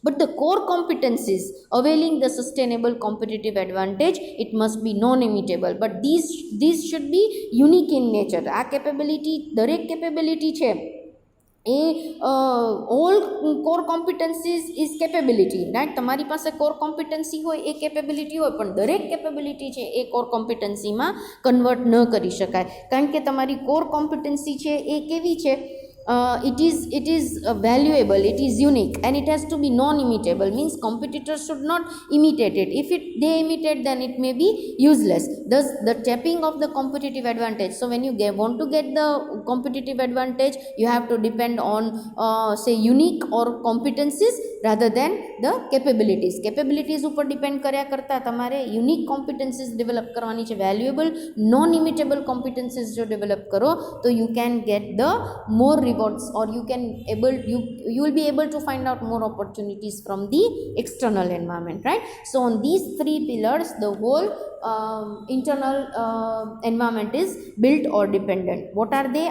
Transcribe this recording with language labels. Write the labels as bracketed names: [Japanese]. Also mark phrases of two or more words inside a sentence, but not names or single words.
[English] But the core competencies availing the sustainable competitive advantage, it must be non-imitable, but these should be unique in nature. આ capability, દરેક capability છે all core competencies is capability, right? [Gujarati] તમારી પાસે [English] core competency [Gujarati] હોય એ capability હોય, પણ દરેક capability છે એ [English] core competency [Gujarati] માં convert ન કરી શકાય, કારણ કે તમારી core competency છે એ કેવી છે? [English] It is valuable, it is unique, and it has to be non-imitable, means competitors should not imitate it. If they imitate, then it may be useless. Thus the tapping of the competitive advantage. So when you want to get the competitive advantage, you have to depend on say unique or competencies rather than the capabilities [Gujarati] ઉપર ડિપેન્ડ કર્યા કરતા તમારે યુનિક કોમ્પિટન્સીસ ડેવલપ કરવાની છે. [English] valuable non imitable competencies [Gujarati] જો ડેવલપ કરો તો [English] you can get the more rewards, or you will be able to find out more opportunities from the external environment, right? So on these three pillars, the whole internal environment is built or dependent. What are they?